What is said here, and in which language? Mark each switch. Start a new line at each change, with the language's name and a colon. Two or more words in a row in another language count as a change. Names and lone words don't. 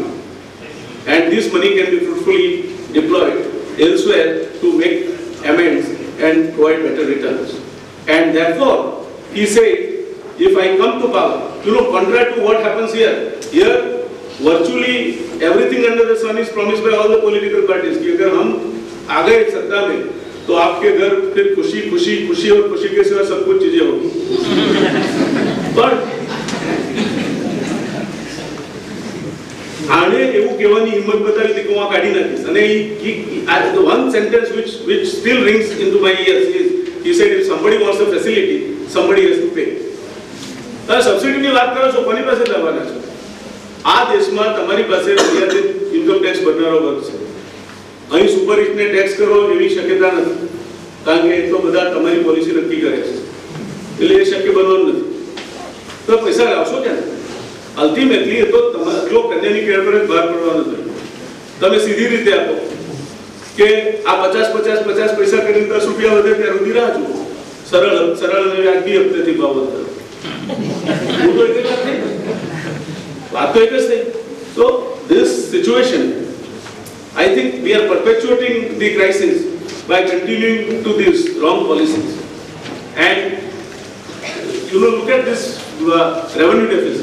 English: And this money can be fruitfully deployed elsewhere to make amends and provide better returns. And therefore, he said, if I come to power, contrary to what happens here, virtually everything under the sun is promised by all the political parties
Hindi: कि अगर हम आ गए सत्ता में तो आपके घर फिर खुशी खुशी खुशी और खुशी के सिवा सब कुछ चीजें होगी.
Gujarati: But आने એવું કહેવાની હિંમત બતાવી કે હું આ કાઢી નાખીશ.
English: અને the one sentence which still rings into my ears is, he said, if somebody wants a facility, somebody has to pay.
Gujarati: સબસિડી ની વાત કરો છો, કોની પાસે લાવવાના છો? આ દેશમાં તમારી પાસે મર્યાદિત ઇન્કમ ટેક્સ ભરનારો વર્ગ છે. અહીં સુપર હિટને ટેક્સ કરો એવી શક્યતા નથી, કારણ કે એ તો બધા તમારી પોલિસી નક્કી કરે છે, એટલે એ શક્ય બનવાનું નથી. તો પૈસા લાવશો ક્યાં? અલ્ટિમેટલી એ તો તમારા જો કન્યાની કેળ પર જ બહાર પડવાનું નથી. તમે સીધી રીતે આપો કે આ 50 પૈસા કરીને 10 રૂપિયા વધે ત્યાં સુધી રાહ જુઓ. સરળ અને વ્યાજબી હપ્તેથી ભાવ વધે.
English: So this situation, I think we are perpetuating the crisis by continuing to these wrong policies. And look at this revenue deficit.